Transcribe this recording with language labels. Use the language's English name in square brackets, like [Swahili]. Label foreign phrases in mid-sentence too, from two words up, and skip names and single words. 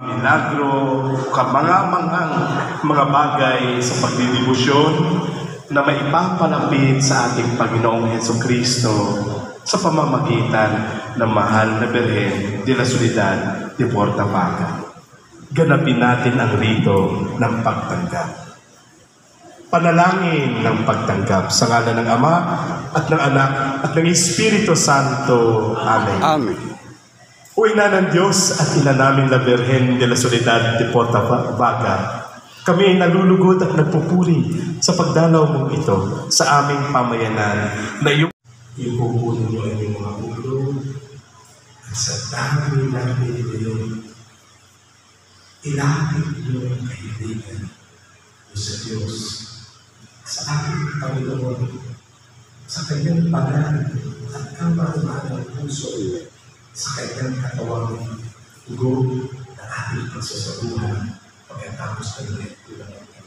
[Filipino] milagro, mga bagay sa pagdidibusyon na maipapalapit sa ating Panginoong Hesukristo sa pamamagitan ng mahal na Birhen de la Soledad de Portavaca. Ganapin natin ang rito ng pagtanggap. Panalangin ng pagtanggap sa ngalan ng Ama at ng Anak at ng Espiritu Santo. Amen. Amen. O Ina ng Diyos at Ina namin la Birhen de la Soledad de Portavaca, kami ay nalulugod at nagpupuri sa pagdalaw mong ito sa aming pamayanan na iyong ipupunin mo ang iyong mga ulo at sa dami ng pinili ilapit mo ang kaibigan mo sa Diyos, sa ating Panginoon, sa kanyang pangalan at kamarungan ng puso, sa kanyang katawang ugo na ating pagsasabuhan pagkatapos ng lektura ng